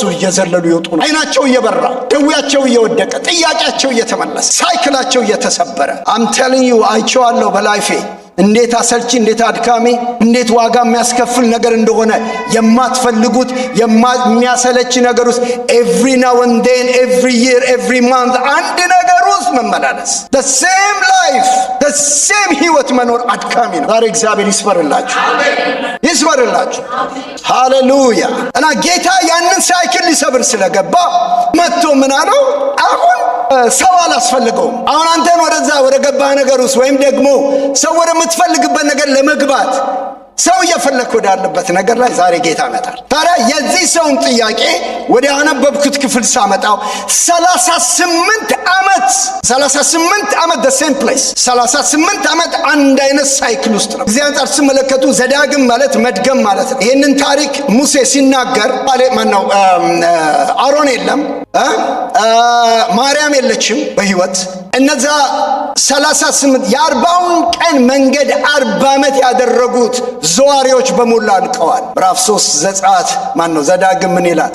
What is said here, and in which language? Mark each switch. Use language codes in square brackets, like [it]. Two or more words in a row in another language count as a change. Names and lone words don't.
[am] እየዘለሉ ይወጡ ነው። አይናቸው እየበራ ደዌያቸው እየወደቀ ጥያቄያቸው እየተመለሰ ሳይክላቸው እየተሰበረ [en] I'm telling you [am] አይቼዋለሁ በላይፌ እንዴት አሰልቺ እንዴት አድካሚ እንዴት ዋጋ የሚያስከፍል ነገር እንደሆነ የማትፈልጉት የሚያሰለች ነገር ውስጥ [en] every now and then every year every month [am] አንድ ነገር ውስጥ መመላለስ [en] the same life the same [am] ህይወት መኖር አድካሚ ነው። ዛሬ እግዚአብሔር ይስበርላችሁ ሃሌሉያ። እና ጌታ ያንን ሳይክል ሊሰብር ስለገባ መጥቶ ምን አለው? አሁን ሰው አላስፈልገውም። አሁን አንተን ወደዛ ወደ ገባህ ነገር ውስጥ ወይም ደግሞ ሰው ወደ የምትፈልግበት ነገር ለመግባት ሰው እየፈለክ ወዳለበት ነገር ላይ ዛሬ ጌታ መጣል። ታዲያ የዚህ ሰውን ጥያቄ ወደ ያነበብኩት ክፍል ሳመጣው 38 ዓመት [en] the same place [am] 38 ዓመት አንድ አይነት ሳይክል ውስጥ ነው። እዚህ አንጻር ሲመለከቱ ዘዳግም ማለት መድገም ማለት ነው። ይህንን ታሪክ ሙሴ ሲናገር ማነው አሮን የለም፣ ማርያም የለችም በህይወት። እነዛ 38 የ40ውን ቀን መንገድ 40 ዓመት ያደረጉት ዘዋሪዎች በሙሉ አልቀዋል። ምዕራፍ 3 ዘጸአት ዘዳግም ምን ይላል?